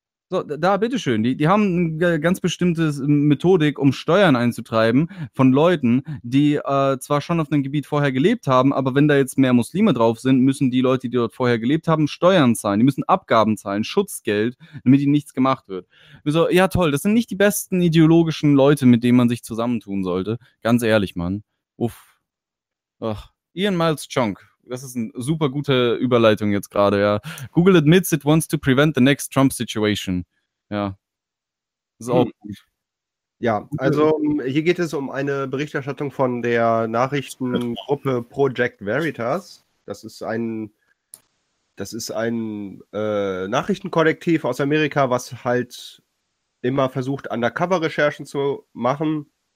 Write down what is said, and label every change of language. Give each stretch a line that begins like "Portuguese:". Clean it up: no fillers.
German: So, da, bitteschön, die haben eine ganz bestimmte Methodik, um Steuern einzutreiben von Leuten, die zwar schon auf einem Gebiet vorher gelebt haben, aber wenn da jetzt mehr Muslime drauf sind, müssen die Leute, die dort vorher gelebt haben, Steuern zahlen. Die müssen Abgaben zahlen, Schutzgeld, damit ihnen nichts gemacht wird. So, ja toll, das sind nicht die besten ideologischen Leute, mit denen man sich zusammentun sollte. Ganz ehrlich, Mann. Uff. Ach, Ian Miles Chunk. Das ist eine super gute Überleitung jetzt gerade, ja.
English: Google admits it wants to prevent the next Trump situation.
German: Ja. Ist auch gut. Ja, also hier geht es um eine Berichterstattung von der Nachrichtengruppe Project Veritas. Das ist ein Nachrichtenkollektiv aus Amerika, was halt immer versucht, Undercover-Recherchen zu machen.